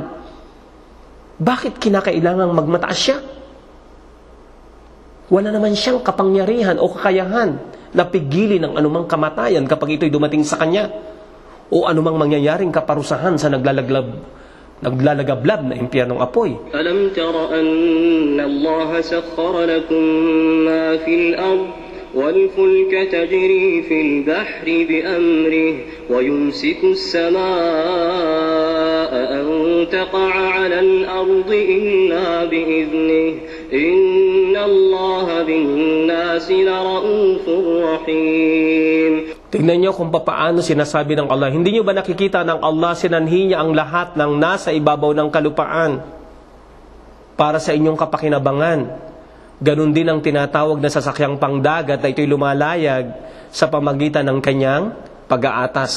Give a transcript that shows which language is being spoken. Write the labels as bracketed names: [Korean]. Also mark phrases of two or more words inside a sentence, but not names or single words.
[Filipino] Bakit kinakailangang magmataas siya? Wala naman siyang kapangyarihan o kakayahan na pigilin ang anumang kamatayan kapag ito'y dumating sa kanya o anumang mangyayaring kaparusahan sa naglalagablab na impyernong apoy. [Arabic] ألم تر أن الله سخر لكم ما في الأرض والفلك تجري في البحر بأمره ويمسك السماء أن تقع على الأرض إلا بإذنه إن الله بالناس لرؤوف رحيم. [Filipino] Tignan niyo kung paano sinasabi ng Allah. Hindi niyo ba nakikita ng Allah sinanhi niya ang lahat ng nasa ibabaw ng kalupaan para sa inyong kapakinabangan? Ganon din ang tinatawag na sasakyang pangdagat na ito'y lumalayag sa pamagitan ng kanyang pag-aatas.